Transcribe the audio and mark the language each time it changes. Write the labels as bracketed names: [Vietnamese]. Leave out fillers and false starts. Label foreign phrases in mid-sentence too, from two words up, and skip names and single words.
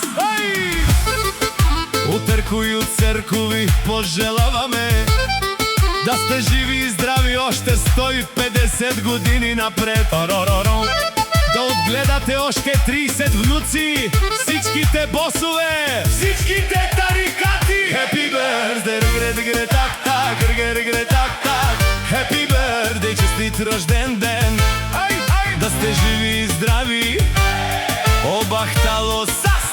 [Bulgarian] От Ерко и от Серко ви пожелаваме да сте живи и здрави още 150 години напред. Да отгледате още 30 внуци, всичките босове, всичките тарикати. [English] Happy birthday, Happy birthday, [Bulgarian] честит рожден ден, да сте живи и здрави. [Romany] Обахтало са